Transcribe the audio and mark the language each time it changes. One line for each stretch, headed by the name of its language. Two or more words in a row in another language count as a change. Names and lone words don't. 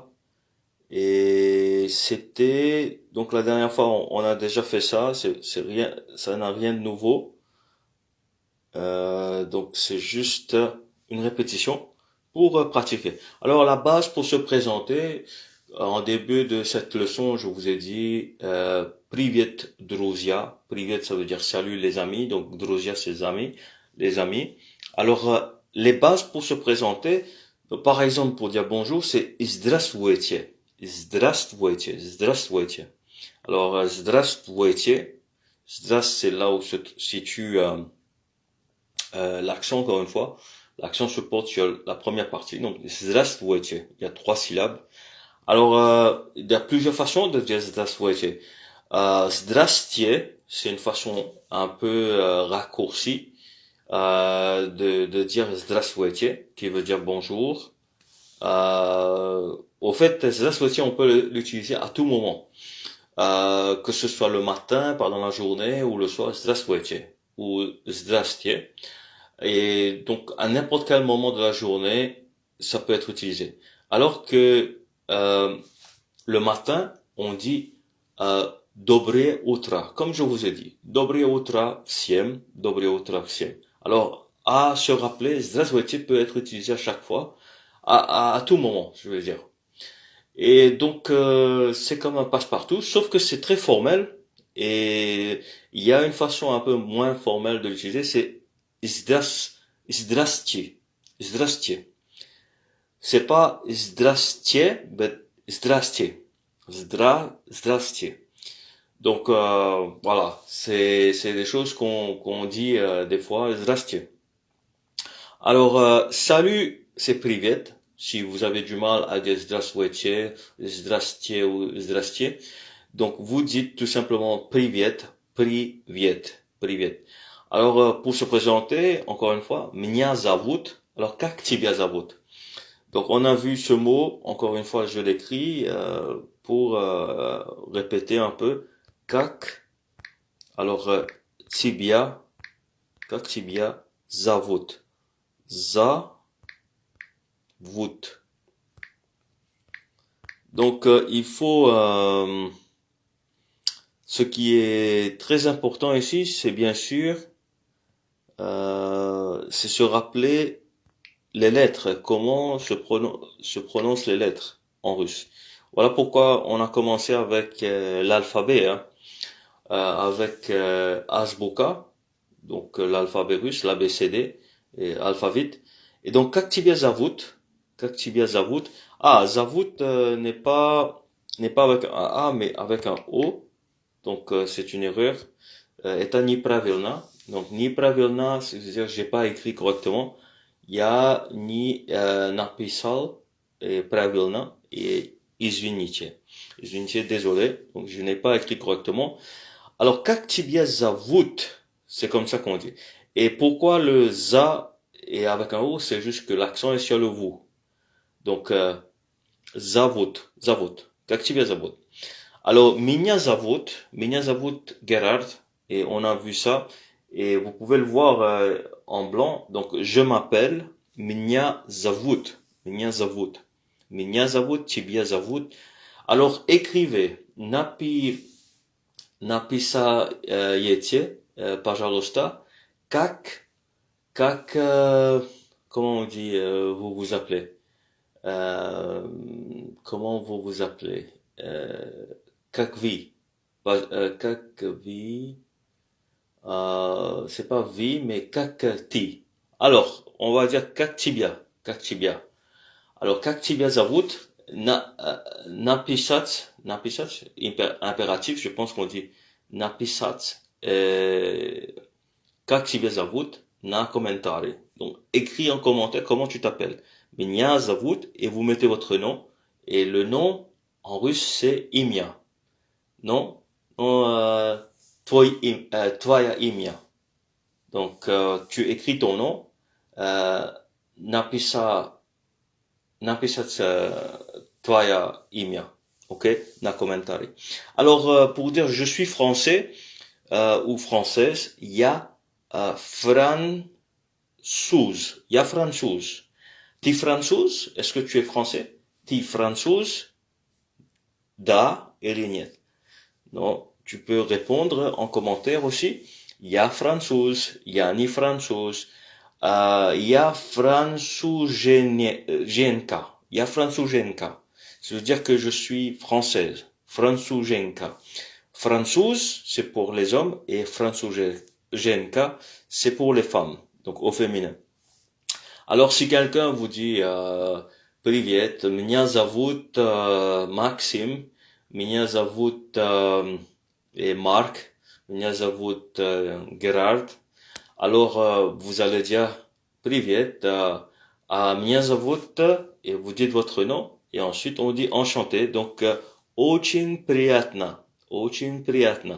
French: Et c'était donc la dernière fois on a déjà fait ça, c'est rien, ça n'a rien de nouveau. Donc c'est juste une répétition pour pratiquer. Alors la base pour se présenter, en début de cette leçon, je vous ai dit
Russian: Привет, друзья.
French: Привет, ça veut dire salut les amis. Donc друзья, c'est les amis. Alors les bases pour se présenter, par exemple pour dire bonjour, c'est здравствуйте.
Russian: Здравствуйте, здравствуйте. Alors, здравствуйте. Здравствуйте,
French: c'est là où se situe l'accent, encore une fois. L'accent se porte sur la première partie. Donc, здравствуйте. Il y a 3 syllabes. Alors, il y a plusieurs façons de dire здравствуйте. Здрасте, c'est une façon un peu raccourcie de dire здравствуйте, qui veut dire bonjour. Au fait, здравствуйте, on peut l'utiliser à tout moment. Que ce soit le matin, pendant la journée, ou le soir, здравствуйте, ou здрасте. Et donc, à n'importe quel moment de la journée, ça peut être utilisé. Alors que le matin, on dit
Russian: доброе утро,
French: comme je vous ai dit.
Russian: Доброе утро всем, доброе утро всем.
French: Alors, à se rappeler, здравствуйте peut être utilisé à chaque fois, à tout moment, je veux dire. Et donc, c'est comme un passe-partout, sauf que c'est très formel, et il y a une façon un peu moins formelle de l'utiliser, c'est
Russian: здрасте, здрасте.
French: C'est pas здрасте, mais здрасте. Здрасте. Donc, voilà, c'est des choses qu'on dit des fois, здрасте. Alors, salut, c'est привет. Si vous avez du mal à dire здравствуйте, здрасте ou здрасте, donc vous dites tout simplement
Russian: привет. Привет. Привет.
French: Alors, pour se présenter, encore une fois,
Russian: Меня zовут. Alors, как тебя зовут?
French: Donc, on a vu ce mot, encore une fois, je l'écris pour répéter un peu.
Russian: Как, alors, тебя, как тебя зовут?
French: Zovut. Donc, il faut... ce qui est très important ici, c'est bien sûr, c'est se rappeler les lettres, comment se prononcent les lettres en russe. Voilà pourquoi on a commencé avec l'alphabet, hein, avec Azbuka, donc l'alphabet russe, l'ABCD, et alphabet. Et donc,
Russian: как тебя зовут, zовут
French: n'est pas avec un A, mais avec un O. Donc, c'est une erreur.
Russian: Это неправильно.
French: Donc, неправильно, c'est-à-dire que j'ai pas écrit correctement.
Russian: Я не написал правильно et извините.
French: Извините, désolé. Donc, je n'ai pas écrit correctement. Alors,
Russian: как тебя зовут,
French: c'est comme ça qu'on dit. Et pourquoi le za est avec un O, c'est juste que l'accent est sur le vous. Donc,
Russian: зовут. Как тебя зовут?
French: Alors,
Russian: Меня зовут Gerhard,
French: et on a vu ça, et vous pouvez le voir en blanc. Donc, je m'appelle
Russian: Меня зовут, тебя зовут.
French: Alors, écrivez,
Russian: написайте, пожалуйста, как,
French: comment on dit, vous vous appelez, comment vous vous appelez,
Russian: как вы, как вы,
French: c'est pas vi, mais
Russian: как ты.
French: Alors, on va dire
Russian: как тебя. Alors, как тебя зовут, написать,
French: impératif, je pense qu'on dit
Russian: написать, как тебя зовут, на комментарий.
French: Donc, écris en commentaire comment tu t'appelles.
Russian: Меня зовут,
French: et vous mettez votre nom, et le nom, en russe, c'est имя.
Russian: Non, твоя имя.
French: Donc, tu écris ton nom,
Russian: написать твоя имя. Ok, на комментарий.
French: Alors, pour dire je suis français ou française,
Russian: я француз. Я француз. Ты француз?
French: Est-ce que tu es français?
Russian: Ты француз? Да или нет?
French: Non, tu peux répondre en commentaire aussi.
Russian: Я француз, я не француз. Я француженка. Я француженка.
French: Ça veut dire que je suis française. Француженка. Françoise, c'est pour les hommes, et француженка, c'est pour les femmes, donc au féminin. Alors, si quelqu'un vous dit
Russian: Привет, меня зовут Максим, меня зовут Marc, меня зовут Gerhard,
French: alors vous allez dire
Russian: Привет, меня зовут,
French: et vous dites votre nom, et ensuite on dit enchanté, donc
Russian: очень приятно, очень приятно.